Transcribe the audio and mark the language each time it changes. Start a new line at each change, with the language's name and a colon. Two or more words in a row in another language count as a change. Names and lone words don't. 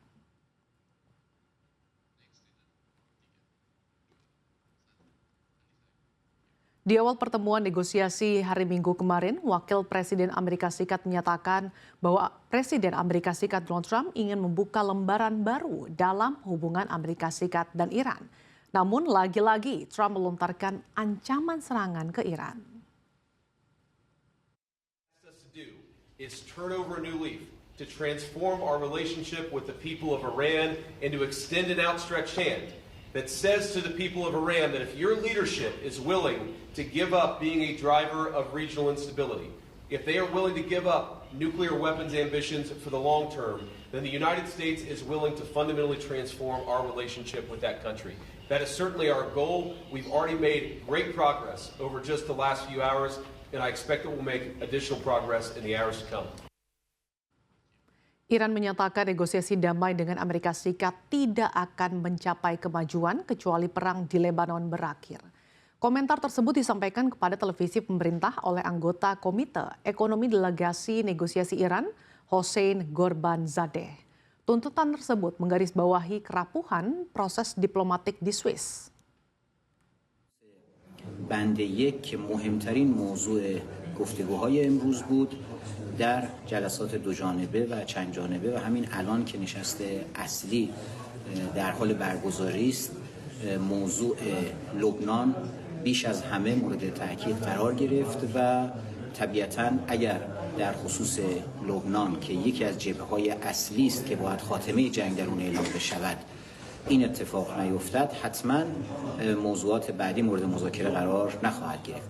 Indonesian: Di awal pertemuan negosiasi hari Minggu kemarin, Wakil Presiden Amerika Serikat menyatakan bahwa Presiden Amerika Serikat Donald Trump ingin membuka lembaran baru dalam hubungan Amerika Serikat dan Iran. Namun lagi-lagi Trump melontarkan ancaman serangan ke Iran.
English: Is turn over a new leaf to transform our relationship with the people of Iran and to extend an outstretched hand that says to the people of Iran that if your leadership is willing to give up being a driver of regional instability, if they are willing to give up nuclear weapons ambitions for the long term, then the United States is willing to fundamentally transform our relationship with that country. That is certainly our goal. We've already made great progress over just the last few hours, and I expect that we'll make additional progress in the hours to come.
Indonesian: Iran menyatakan negosiasi damai dengan Amerika Serikat tidak akan mencapai kemajuan kecuali perang di Lebanon berakhir. Komentar tersebut disampaikan kepada televisi pemerintah oleh anggota Komite Ekonomi Delegasi Negosiasi Iran, Hossein Ghorbanzadeh. Tuntutan tersebut menggarisbawahi kerapuhan proses diplomatik di Swiss.
Persian: بند یک که مهمترین موضوع گفتگوهای امروز بود در جلسات دو جانبه و چند جانبه و همین الان که نشست اصلی در حال برگزاری است موضوع لبنان بیش از همه مورد تاکید قرار گرفت و طبیعتاً اگر در خصوص لبنان که یکی از جبهه‌های اصلی است که باید خاتمه جنگ در اون اعلام بشود این اتفاق نیفتد حتما موضوعات بعدی مورد مذاکره قرار نخواهد گرفت.